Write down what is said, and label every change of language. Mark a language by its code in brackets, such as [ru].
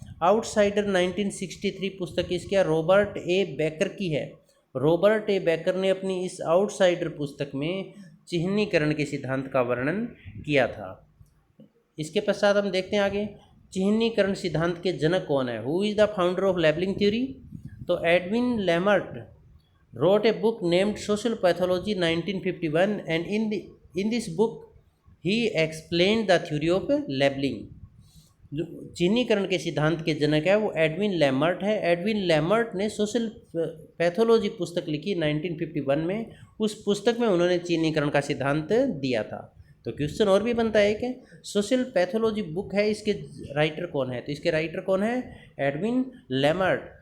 [hi] Outsider 1963 पुस्तक इसकी Robert ए baker की है। रॉबर्ट ए बेकर ने अपनी इस आउटसाइडर पुस्तक में चिह्नीकरण के सिद्धांत का वर्णन किया था। इसके पश्चात हम देखते हैं आगे, चिह्नीकरण सिद्धांत के जनक कौन है, [en] Who is the founder of labeling theory. तो Edwin Lemert wrote a book named Social Pathology 1951 and in this book he explained the theory of labeling। [hi] जो चिह्नीकरण के सिद्धांत के जनक है वो एडविन लैमर्ट है। एडविन लैमर्ट ने सोशल पैथोलॉजी पुस्तक लिखी 1951 में। उस पुस्तक में उन्होंने चिह्नीकरण का सिद्धांत दिया था। तो क्वेश्चन और भी बनता है कि सोशल पैथोलॉजी बुक है, इसके राइटर कौन है, तो इसके राइटर कौन है, एडविन लैमर्ट।